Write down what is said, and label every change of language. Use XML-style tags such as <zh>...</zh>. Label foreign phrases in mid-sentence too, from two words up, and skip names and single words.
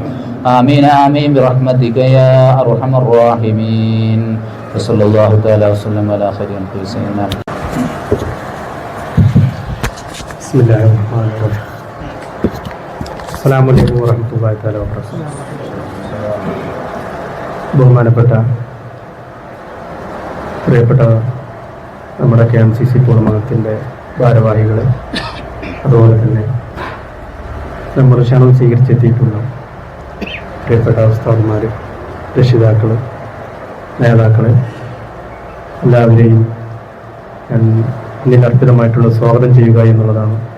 <ar>آمين آمين برحمتك يا أرحم الراحمين. وصلى الله تعالى وسلم على خير سيدنا. بسم الله الرحمن الرحيم. السلام عليكم ورحمة الله تعالى وبركاته.</ar> <ml>ബഹുമാനപ്പെട്ട പ്രിയപ്പെട്ട നമ്മുടെ KMCC പൂർണ്ണമംഗലത്തിൻ്റെ ഭാരവാഹികളെ, അതുപോലെ തന്നെ നമ്മുടെ ക്ഷണം സ്വീകരിച്ചെത്തിയിട്ടുള്ള പ്രിയപ്പെട്ട ഉസ്താദുമാർ, രക്ഷിതാക്കൾ, നേതാക്കൾ, എല്ലാവരെയും അർപ്പിതമായിട്ടുള്ള സ്വാഗതം ചെയ്യുക എന്നുള്ളതാണ്.</ml>